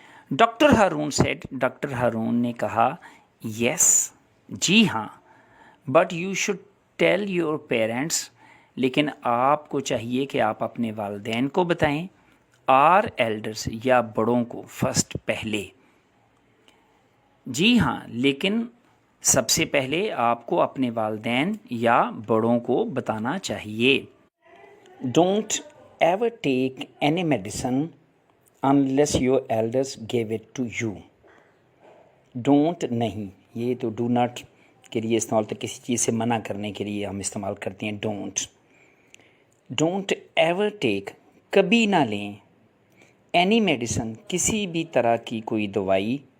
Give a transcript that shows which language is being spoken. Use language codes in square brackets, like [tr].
[ur] Doctor Haroon نے کہا یس، جی ہاں، [en] but you should tell your parents, [ur] لیکن آپ کو چاہیے کہ آپ اپنے والدین کو بتائیں. [en] or elders, [ur] یا بڑوں کو. فرسٹ، پہلے. جی ہاں، لیکن سب سے پہلے آپ کو اپنے والدین یا بڑوں کو بتانا چاہیے. [en] Don't ever take any medicine unless your elders gave it to you. [ur] Don't نہیں، یہ تو ڈو ناٹ کے لیے استعمال ہوتا ہے، کسی چیز سے منع کرنے کے لیے ہم استعمال کرتے ہیں ڈونٹ. [en] don't ever take, [ur] کبھی نہ لیں. [en] any medicine, [ur] کسی بھی طرح کی کوئی دوائی.